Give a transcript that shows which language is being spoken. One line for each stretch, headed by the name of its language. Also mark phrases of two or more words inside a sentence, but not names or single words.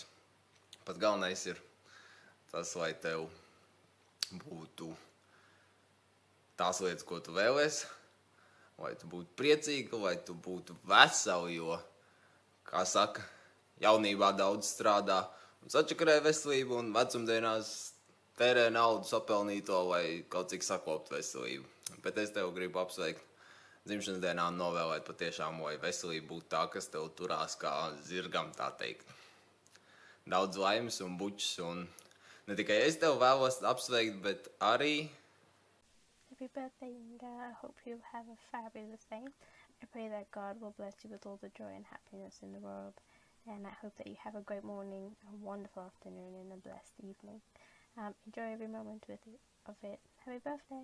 Latvian: Pats galvenais ir tas, lai tev būtu tās lietas, ko tu vēlies, lai tu būtu priecīga, lai tu būtu vesela, jo, kā saka, jaunībā daudz strādā un sačakarē veselību un vecumdienās tērē naudu sapelnīto, lai kaut cik sakopt veselību. Bet es tev gribu apsveikt dzimšanas dienā un novēlēt patiešām, lai veselība būtu tā, kas tev turās kā zirgam, tā teikt. Daudz laimes un bučas, un ne tikai es tev vēlos apsveikt, bet arī...
English: Happy birthday, Inga. I hope you have a fabulous day. I pray that God will bless you with all the joy and happiness in the world. And I hope that you have a great morning, a wonderful afternoon, and a blessed evening. Enjoy every moment of it. Happy birthday!